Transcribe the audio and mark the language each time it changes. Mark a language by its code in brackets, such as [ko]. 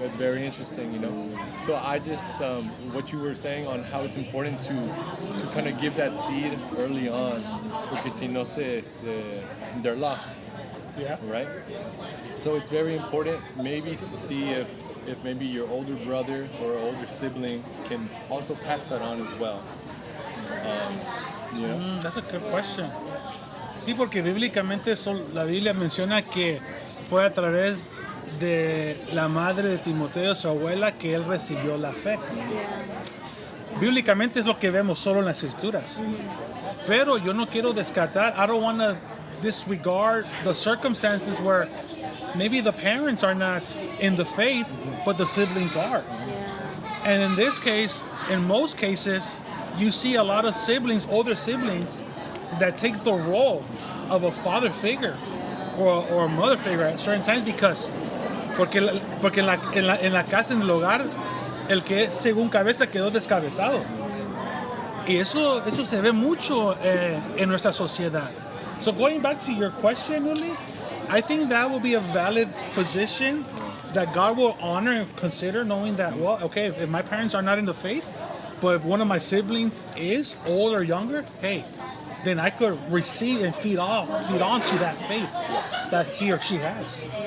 [en] It's very interesting, you know. So I just what you were saying on how it's important to kind of give that seed early on, [es] porque si no [en] they're lost. Yeah. Right. So it's very important maybe to see if maybe your older brother or older sibling can also pass that on as well. You know? That's a good question. [es] Sí, porque bíblicamente la Biblia menciona que fue a través de la madre de Timoteo, su abuela, que él recibió la fe. Bíblicamente es lo que vemos solo en las escrituras. Pero yo no quiero descartar, [en] I don't want to disregard the circumstances where maybe the parents are not in the faith, but the siblings are. And in this case, in most cases, you see a lot of siblings, older siblings, that take the role of a father figure or a mother figure at certain times [es] porque en la casa, en el hogar, el que es según cabeza quedó descabezado. Y eso se ve mucho en nuestra sociedad. [en] So going back to your question, Uli, I think that will be a valid position that God will honor and consider, knowing that, well, okay, if my parents are not in the faith, but if one of my siblings is older or younger, hey, then I could receive and feed on to that faith that he or she has.